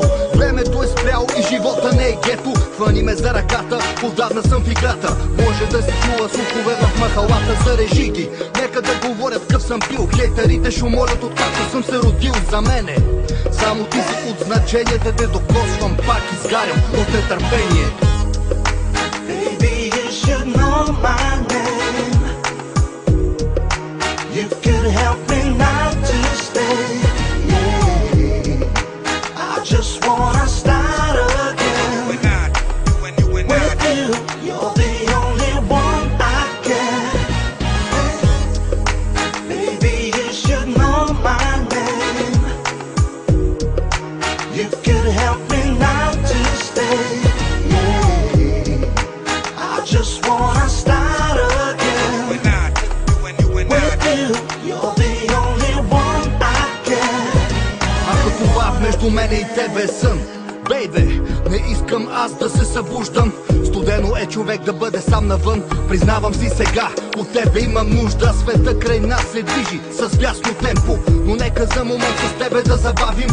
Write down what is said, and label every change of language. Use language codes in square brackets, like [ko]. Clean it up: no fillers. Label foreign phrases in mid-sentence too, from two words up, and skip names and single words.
[bg] Времето е спряло и живота не е гето. Хвани ме за ръката, отдавна съм в играта. Може да се чула слухове в махалата, зарежи ги. Нека да говорят къв съм бил. Хейтерите шумолят откакто съм се родил. За мене само ти си от значение. Да те докосвам, пак изгарям от нетърпение. [en] Baby, you should know my name. You could help me not to stay. Yeah, I just wanna start again. With you, you're the only one I get. Baby, you should know my name. You could help me not to stay. Just wanna start again. With you, you're the only one I get. [bg] Ако това между мене и тебе е сън, бейбе, не искам аз да се събуждам. Студено е човек да бъде сам навън. Признавам си сега, от тебе имам нужда. Света край нас се движи с вясно темпо, но нека за момент с тебе да забавим.